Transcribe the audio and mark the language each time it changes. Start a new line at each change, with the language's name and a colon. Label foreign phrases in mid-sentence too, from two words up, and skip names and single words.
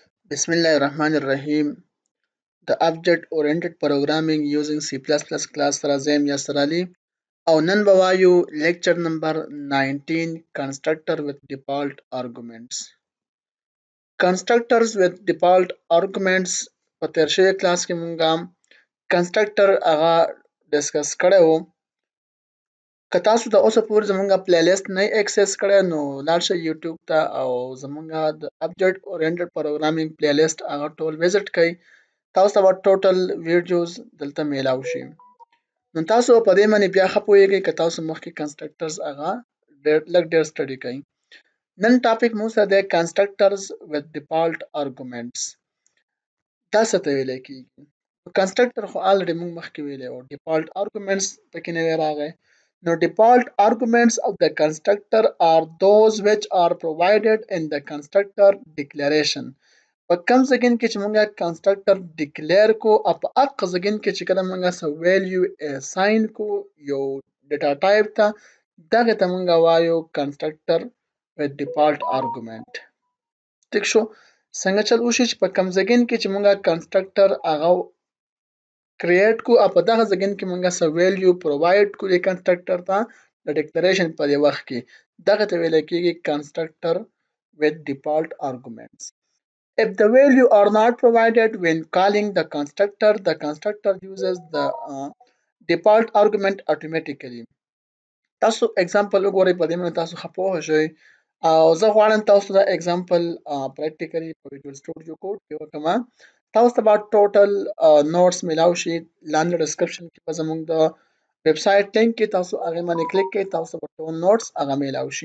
English: Bismillahirrahmanirrahim. The object-oriented programming using C++ class Razem Yasrali. Our Nanbawayu lecture number 19 constructor with default arguments. Constructors with default arguments
Pashto: په تیر شوی کلاس کې مونږه constructor هغه ډسکس کړی وو. که تاسو د اوسه پورې زمونږه پلی لیست نه اکسس کړی نو لاړ شئ یوټیوب ته او زمونږه د
English: object oriented programming
Pashto: پلی لیست هغه ټول وزټ کړئ. تاسو ته به
English: total videos
Pashto: دلته میلاو شي. نو تاسو په دې باندې بیا ښه پوهیږئ که تاسو مخکې کنسټرکټرز هغه لږ ډېر سټډي کړئ. نن ټاپک مو سره دی
English: constructors with default arguments.
Pashto: دا څه ته ویلی کیږي؟ کنسټرکټر خو الریډي موږ مخکې ویلی وو
English: default arguments
Pashto: پکې نوی راغی.
English: نو default arguments of the constructor are those which are provided in the constructor declaration.
Pashto: په کوم ځګین کې چې مونږه کنسټرکټر ډیکلیئر کو او په هغه ځګین کې چې کله مونږه څه ویلیو اساین کو یو
English: data type
Pashto: ته دغه ته مونږه وایو
English: constructor with default argument.
Pashto: ټیک شو؟ څنګه چل وشي چې په کوم ځګین کې چې مونږه کنسټرکټر هغه کریټ کو او په دغه ځګین کې مونږه څه
English: value provide
Pashto: کو د کنسټرکټر ته د ډیکلیریشن په دی وخت کې دغه ته ویل کېږي
English: constructor with default arguments. If the value are not provided when calling the constructor uses the default argument automatically.
Pashto: تاسو اگزامپل وګورئ په دې باندې تاسو ښه پوه شئ او زه غواړم تاسو دا اگزامپل پریکټیکلی په ویژوال سټوډیو کوډ کې وکړم. تاسو ته به
English: total notes
Pashto: میلاو شي لاندې ډسکرپشن کې به زموږ د
English: web site link
Pashto: کې تاسو هغه باندې کلیک کړئ تاسو به ټول نوټس هغه میلاو شي.